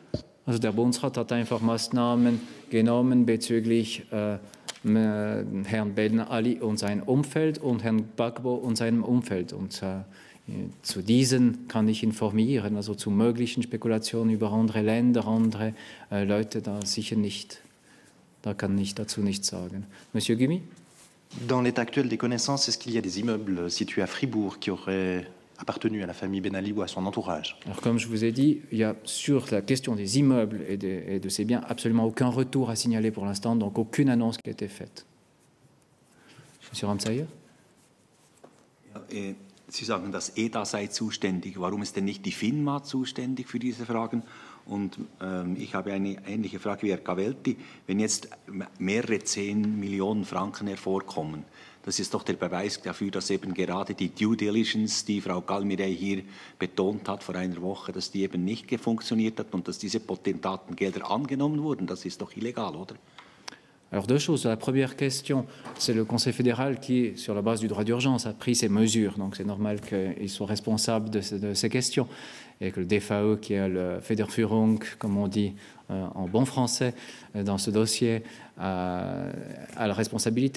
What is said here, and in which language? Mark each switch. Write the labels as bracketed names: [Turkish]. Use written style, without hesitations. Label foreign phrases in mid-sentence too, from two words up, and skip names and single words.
[German] Also der Bundesrat hat einfach Maßnahmen genommen bezüglich Herrn Ben Ali und sein Umfeld und Herrn Gbagbo und seinem Umfeld. Und zu diesen kann ich informieren, also zu möglichen Spekulationen über andere Länder, andere Leute, da sicher nicht. Da kann ich dazu nichts sagen. [French] Monsieur Gumi? Dans l'état actuel des connaissances, est-ce qu'il y a des immeubles situés à Fribourg qui auraient appartenu à la famille Ben Ali ou à son entourage? Alors, comme je vous ai dit, il y a sur la question des immeubles et de ces biens absolument aucun retour à signaler pour l'instant, donc aucune annonce qui a été faite. Monsieur Ramsayer? [German] Ja, Sie sagen, das EDA sei zuständig. Warum ist denn nicht die FINMA zuständig für diese Fragen? Und ich habe eine ähnliche Frage wie Herr Cavelti. Wenn jetzt mehrere 10 Millionen Franken hervorkommen, das ist doch der Beweis dafür, dass eben gerade die [English] Due Diligence, [German] die Frau Galmirey hier betont hat vor einer Woche, dass die eben nicht funktioniert hat und dass diese Potentatengelder angenommen wurden. Das ist doch illegal, oder? [French] Alors, 2 choses. La première question, c'est le Conseil fédéral qui, sur la base du droit d'urgence, a pris ces mesures. Donc, c'est normal qu'ils soient responsables de ces questions. Et que le DFAE, qui est le Federführung, comme on dit en bon français, dans ce dossier, a la responsabilité.